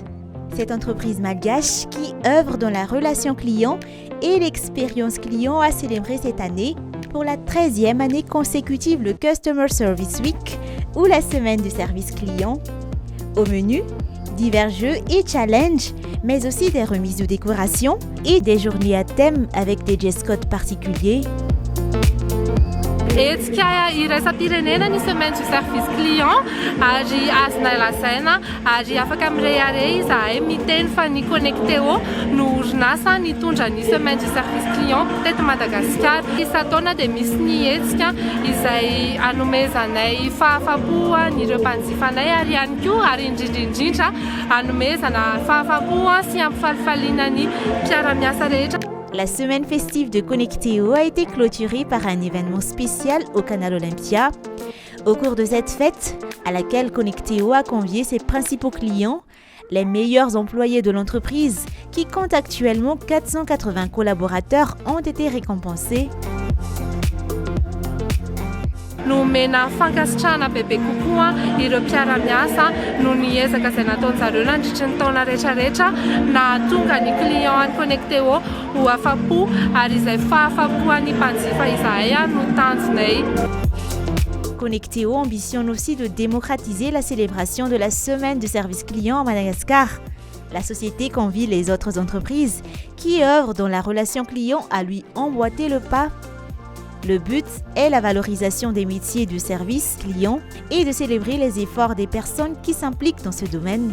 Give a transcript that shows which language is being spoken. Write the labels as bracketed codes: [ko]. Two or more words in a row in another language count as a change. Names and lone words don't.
[fr] Cette entreprise malgache qui œuvre dans la relation client et l'expérience client a célébré cette année pour la 13e année consécutive le Customer Service Week ou la semaine du service client. Au menu, divers jeux et challenges, mais aussi des remises de décoration et des journées à thème avec des dress codes particuliers. [mg] Hetsika iraisam-pirenena ny [fr] semaine du service client [mg] ary azona lazaina ary afaka mireare izahay miteny fa ny Connectéo no orinasa nitondra ny [fr] semaine du service client [mg] teto Madagasikara. Isan-taona dia misy ny hetsika izay anomezanay fahafaham-po ireo mpanjifanay ary ihany koa ary indrindrindrindra anomezana fahafaham-po sy ampifalifaliana ny mpiara-miasa rehetra. [fr] La semaine festive de Connectéo a été clôturée par un événement spécial au Canal Olympia. Au cours de cette fête, à laquelle Connectéo a convié ses principaux clients, les meilleurs employés de l'entreprise, qui compte actuellement 480 collaborateurs, ont été récompensés. [mg] Nomena fankasitrahana bebe kokoa ireo mpiara-miasa no niezaka izay nataon'zareo nandritra ny taona rehetrarehetra nahatonga ny client any Connectéo ho afa-po ary izay fahafa-poan'ny mpanjifa izahay no tanjonay. [fr] Connectéo ambitionne aussi de démocratiser la célébration de la semaine du service client à Madagascar. La société convie les autres entreprises qui œuvrent dans la relation client à lui emboîter le pas. Le but est la valorisation des métiers du service client et de célébrer les efforts des personnes qui s'impliquent dans ce domaine.